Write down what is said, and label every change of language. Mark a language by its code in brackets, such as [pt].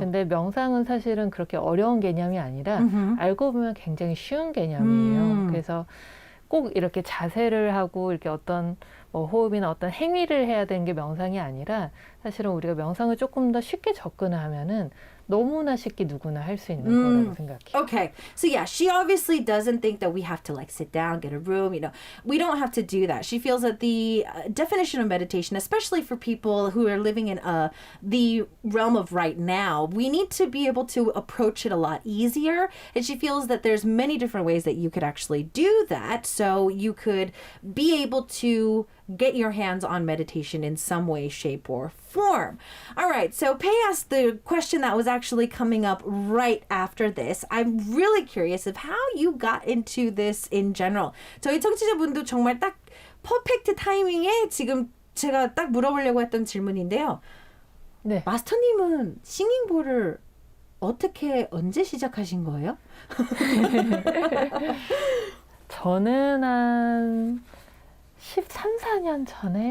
[ko] 근데 명상은 사실은 그렇게 어려운 개념이 아니라 알고 보면 굉장히 쉬운 개념이에요. 그래서 꼭 이렇게 자세를 하고 이렇게 어떤 뭐 호흡이나 어떤 행위를 해야 되는 게 명상이 아니라 사실은 우리가 명상을 조금 더 쉽게 접근을 하면은 너무나 쉽게 누구나 할 수 있는 거라고 생각해요. [en] Okay. So yeah, she obviously doesn't think that we have to like sit down, get a room, we don't have to do that. She feels that the definition of meditation, especially for people who are living in the realm of right now, we need to be able to approach it a lot easier. And she feels that there's many different ways that you could actually do that. So you could be able to get your hands on meditation in some way, shape, or form. All right, so Pei asked the question that was actually coming up right after this. I'm really curious of how you got into this in general. [ko] 저희 청취자분도 정말 딱 퍼펙트 타이밍에 지금 제가 딱 물어보려고 했던 질문인데요. 네. 마스터님은 싱잉볼을 어떻게 언제 시작하신 거예요? 저는 한 13, 14년 전에